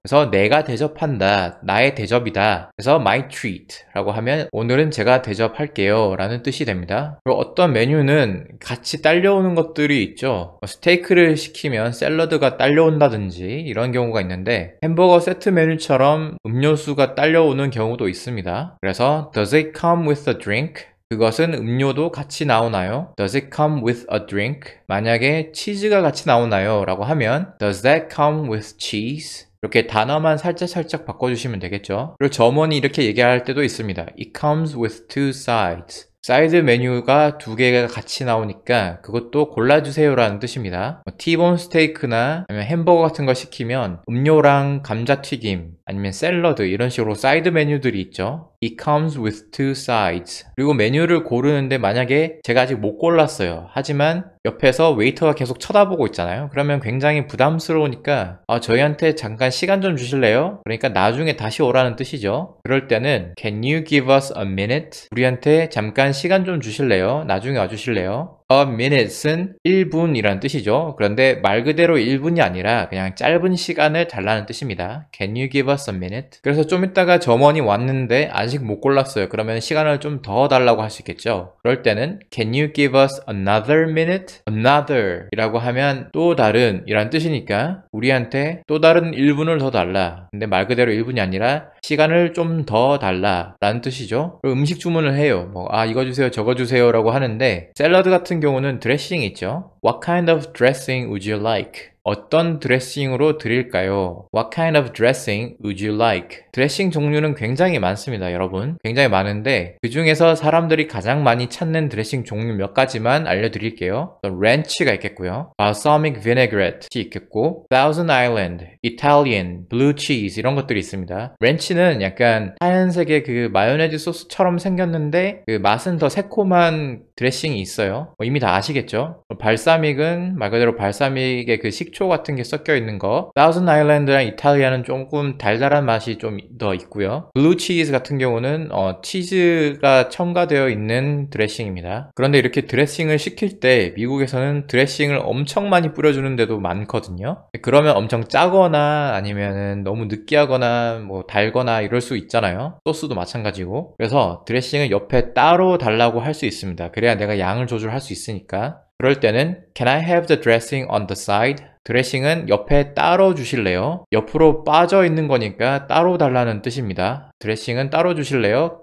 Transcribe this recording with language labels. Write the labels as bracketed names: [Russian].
[Korean] 그래서 내가 대접한다, 나의 대접이다. 그래서 [English] my treat [Korean] 라고 하면 오늘은 제가 대접할게요 라는 뜻이 됩니다. 그리고 어떤 메뉴는 같이 딸려오는 것들이 있죠. 스테이크를 시키면 샐러드가 딸려온다든지 이런 경우가 있는데 햄버거 세트 메뉴처럼 음료수가 딸려오는 경우도 있습니다. 그래서 [English] Does it come with a drink? [Korean] 그것은 음료도 같이 나오나요? [English] Does it come with a drink? [Korean] 만약에 치즈가 같이 나오나요? 라고 하면 [English] Does that come with cheese? [Korean] 이렇게 단어만 살짝 바꿔주시면 되겠죠. 그리고 점원이 이렇게 얘기할 때도 있습니다. [English] It comes with two sides. [Korean] 사이드 메뉴가 두 개가 같이 나오니까 그것도 골라주세요 라는 뜻입니다. 티본 스테이크나 아니면 햄버거 같은 거 시키면 음료랑 감자튀김 아니면 샐러드 이런 식으로 사이드 메뉴들이 있죠. [English] It comes with two sides. [Korean] 그리고 메뉴를 고르는데 만약에 제가 아직 못 골랐어요. 하지만 옆에서 웨이터가 계속 쳐다보고 있잖아요. 그러면 굉장히 부담스러우니까 저희한테 잠깐 시간 좀 주실래요? 그러니까 나중에 다시 오라는 뜻이죠. 그럴 때는 [English] Can you give us a minute? [Korean] 우리한테 잠깐 시간 좀 주실래요? 나중에 와주실래요? A minute은 1분이라는 뜻이죠. 그런데 말 그대로 1분이 아니라 그냥 짧은 시간을 달라는 뜻입니다. [English] Can you give us a minute? [Korean] 그래서 좀 이따가 점원이 왔는데 아직 못 골랐어요. 그러면 시간을 좀 더 달라고 할 수 있겠죠. 그럴 때는 [English] Can you give us another minute? [Korean] Another 이라고 하면 또 다른 이란 뜻이니까 우리한테 또 다른 1분을 더 달라. 근데 말 그대로 1분이 아니라 시간을 좀 더 달라 라는 뜻이죠. 그리고 음식 주문을 해요. 이거 주세요 저거 주세요 라고 하는데 샐러드 같은 경우는 드레싱이 있죠. [English] What kind of dressing would you like? [Korean] 어떤 드레싱으로 드릴까요? [English] What kind of dressing would you like? [Korean] 드레싱 종류는 굉장히 많습니다, 여러분. 굉장히 많은데 그 중에서 사람들이 가장 많이 찾는 드레싱 종류 몇 가지만 알려드릴게요. 렌치가 있겠고요. [English] balsamic vinaigrette [Korean] 있겠고 [English] Thousand Island, Italian, blue cheese [Korean] 이런 것들이 있습니다. 렌치는 약간 하얀색의 그 마요네즈 소스처럼 생겼는데 그 맛은 더 새콤한 드레싱이 있어요. 이미 다 아시겠죠? 발사믹은 말 그대로 발사믹의 그 식초 같은 게 섞여 있는 거. Thousand Island랑 이탈리아는 조금 달달한 맛이 좀 더 있고요. 블루 치즈 같은 경우는 치즈가 첨가되어 있는 드레싱입니다. 그런데 이렇게 드레싱을 시킬 때 미국에서는 드레싱을 엄청 많이 뿌려주는 데도 많거든요. 그러면 엄청 짜거나 아니면 너무 느끼하거나 달거나 이럴 수 있잖아요. 소스도 마찬가지고. 그래서 드레싱을 옆에 따로 달라고 할 수 있습니다. 그래야 내가 양을 조절할 수 있으니까. 그럴 때는 [English] Can I have the dressing on the side? [Korean] 드레싱은 옆에 따로 주실래요? 옆으로 빠져 있는 거니까 따로 달라는 뜻입니다. 드레싱은 따로 주실래요?